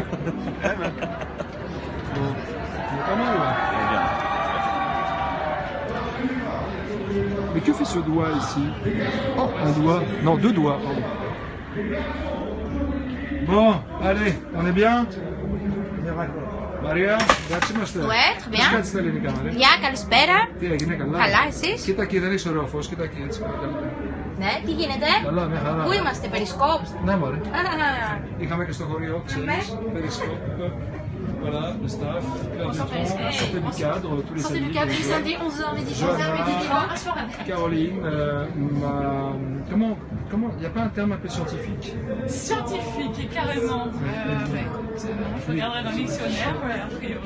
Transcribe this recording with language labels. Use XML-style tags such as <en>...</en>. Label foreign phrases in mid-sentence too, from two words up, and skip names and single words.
<fr>Bon. C'est pas mal, là. Mais que fait ce doigt ici? Oh, un doigt. Non, deux doigts, pardon. Bon, allez, on est bien?</fr> <it>Maria, grazie master.</it> <fr>Ouais, très bien.</fr> <el>Πώς τα ελληνικά, ρε? Γεια, καλησπέρα. Τι έγινε, καλά? Καλά, εσείς? Κοίτα εκεί, δεν έχεις ωραίο φως, κοίτα εκεί, έτσι. Ναι, τι γίνεται? Καλά, μια χαρά. Πού είμαστε, Περισκόπ? Ναι, μωρέ. Α, Είχαμε και στο χωριό, ξέρεις, Periscope.</el> <fr>Voilà, le staff, Claire Dutron, sortez du cadre, tous les Sortez du samedis. câble les samedis, 11h, midi, 15h, midi, dimanche. Caroline, comment, il n'y a pas un terme un peu scientifique? Scientifique, carrément. Je regarderai dans le dictionnaire, ouais, a priori.</fr>